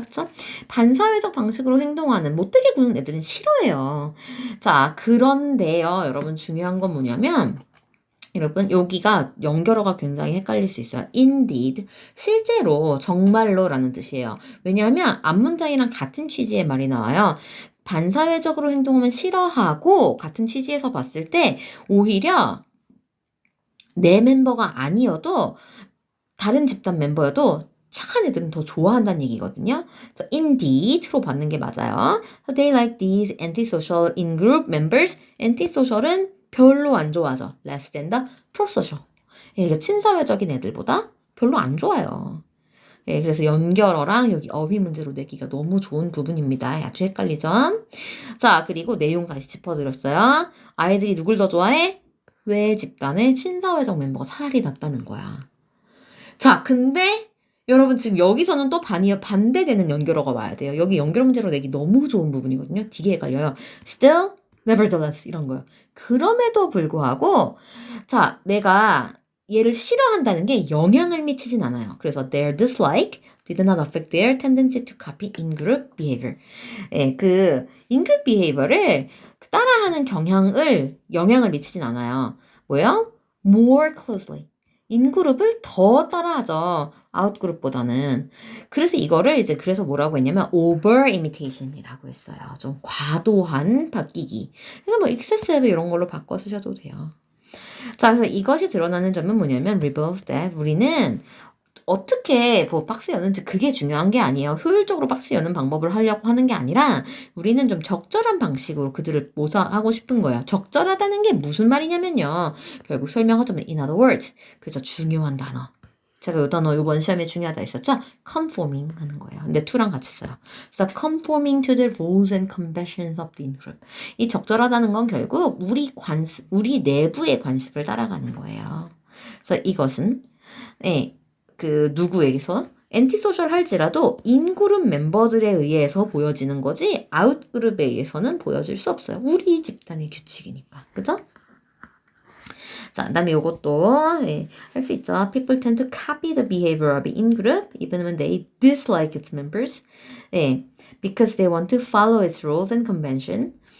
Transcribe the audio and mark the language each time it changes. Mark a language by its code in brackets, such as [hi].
[ko] 그쵸? 반사회적 방식으로 행동하는 못되게 구는 애들은 싫어해요. 자, 그런데요. 여러분 중요한 건 뭐냐면 여러분 여기가 연결어가 굉장히 헷갈릴 수 있어요. indeed 실제로 정말로라는 뜻이에요. 왜냐하면 앞문장이랑 같은 취지의 말이 나와요. 반사회적으로 행동하면 싫어하고 같은 취지에서 봤을 때 오히려 내 멤버가 아니어도 다른 집단 멤버여도 착한 애들은 더 좋아한다는 얘기거든요. 그래서 indeed로 받는 게 맞아요. [en] So they like these antisocial in-group members. [ko] antisocial은 별로 안 좋아하죠. [en] less than the prosocial. [ko] 예, 친사회적인 애들보다 별로 안 좋아요. 예, 그래서 연결어랑 여기 어휘 문제로 내기가 너무 좋은 부분입니다. 아주 헷갈리죠? 자, 그리고 내용 다시 짚어드렸어요. 아이들이 누굴 더 좋아해? 외 집단의 친사회적 멤버가 차라리 낫다는 거야. 자, 근데 여러분 지금 여기서는 또 반대되는 연결어가 와야 돼요. 여기 연결 문제로 내기 너무 좋은 부분이거든요. 되게 헷갈려요. still, nevertheless 이런 거요. 그럼에도 불구하고 자, 내가 얘를 싫어한다는 게 영향을 미치진 않아요. 그래서 [en] their dislike did not affect their tendency to copy in-group behavior. [ko] 예, 그 in-group behavior를 따라하는 영향을 미치진 않아요. 뭐예요? more closely. 인그룹을 더 따라하죠. 아웃그룹보다는. 그래서 이거를 이제 그래서 뭐라고 했냐면 over imitation이라고 했어요. 좀 과도한 바뀌기. 그래서 뭐 excessive 이런 걸로 바꿔 쓰셔도 돼요. 자, 그래서 이것이 드러나는 점은 뭐냐면 [en] reveals that [ko] 우리는 어떻게 뭐 박스 여는지 그게 중요한 게 아니에요. 효율적으로 박스 여는 방법을 하려고 하는 게 아니라 우리는 좀 적절한 방식으로 그들을 모사하고 싶은 거예요. 적절하다는 게 무슨 말이냐면요. 결국 설명하자면 [en] in other words. [ko] 그래서 중요한 단어. 제가 이 단어 이번 시험에 중요하다 했었죠? conforming 하는 거예요. 근데 to랑 같이 써요. 그래서 [en] conforming to the rules and conventions of the in-group. [ko] 이 적절하다는 건 결국 우리 내부의 관습을 따라가는 거예요. 그래서 이것은 네, 그 누구에게서 엔티소셜 할지라도 인그룹 member들에 의해서 보여지는 거지 아웃그룹에 의해서는 보여질 수 없어요. 우리 집단의 규칙이니까. 그죠? 자, 그다음에 이것도 네, 할 수 있죠. [en] People tend to copy the behavior of in-group even when they dislike its members. 네, because they want to follow its rules and convention.